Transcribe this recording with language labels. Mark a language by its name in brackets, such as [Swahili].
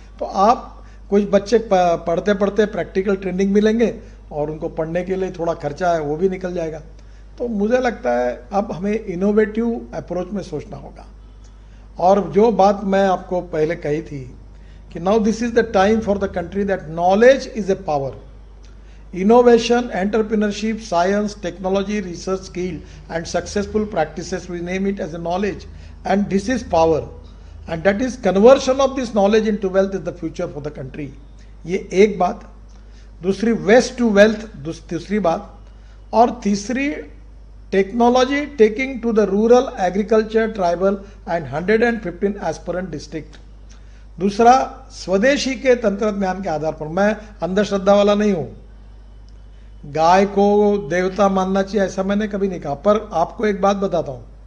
[Hindi] तो आप कुछ बच्चे पढ़ते पढ़ते प्रैक्टिकल ट्रेनिंग मिलेंगे और उनको पढ़ने के लिए थोड़ा खर्चा है वो भी निकल जाएगा। तो मुझे लगता है अब हमें इनोवेटिव अप्रोच में सोचना होगा। और जो बात मैं आपको पहले कही थी कि [English] Now this is the time for the country that knowledge is a power. Innovation, entrepreneurship, science, technology, research, skill and successful practices, we name it as a knowledge, and this is power, and that is conversion of this knowledge into wealth is the future for the country. [Hindi] ये एक बात। दूसरी, waste to wealth दूसरी बात। और तीसरी, [English] Technology taking to the rural agriculture tribal and 115 aspirant district. [Hindi] दूसरा, स्वदेशी के तंत्रज्ञान के आधार पर, मैं अंधश्रद्धा वाला नहीं हूं, गाय को देवता मानना चाहिए ऐसा मैंने कभी नहीं कहा, पर आपको एक बात बताता हूं,